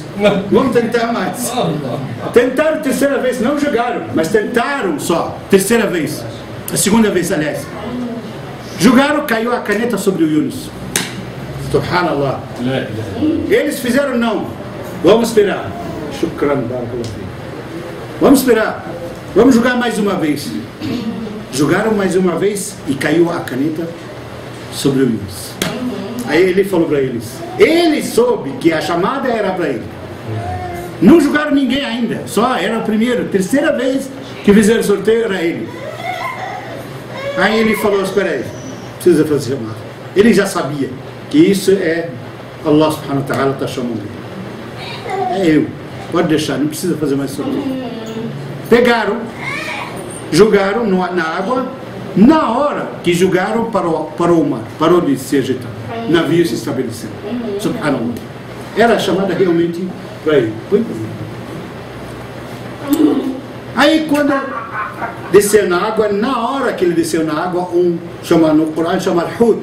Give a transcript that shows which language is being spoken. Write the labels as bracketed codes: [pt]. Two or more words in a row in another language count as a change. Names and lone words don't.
[pt] Vamos tentar mais. Tentaram terceira vez, não julgaram, mas tentaram só, terceira vez. A segunda vez, aliás. Julgaram, caiu a caneta sobre o Yunus. Subhanallah. Eles fizeram não. Vamos esperar. [ar] شكرا، بارك الله. [pt] Vamos esperar. Vamos julgar mais uma vez. Julgaram mais uma vez e caiu a caneta sobre o Yunus. Aí ele falou para eles. Ele soube que a chamada era para ele. Não julgaram ninguém ainda. Só era a primeira, terceira vez que fizeram sorteio era ele. Aí ele falou, espera aí, precisa fazer chamada. Ele já sabia que isso é [ar] الله سبحانه وتعالى [pt] está chamando ele. É eu. Pode deixar, não precisa fazer mais sorteio. Pegaram, jogaram na água. Na hora que jogaram, parou o mar, parou de se agitar. O navio se estabeleceu. Subhanallah. Era chamada realmente para ele. Aí quando desceu na água, na hora que ele desceu na água, no Corão chama Hut.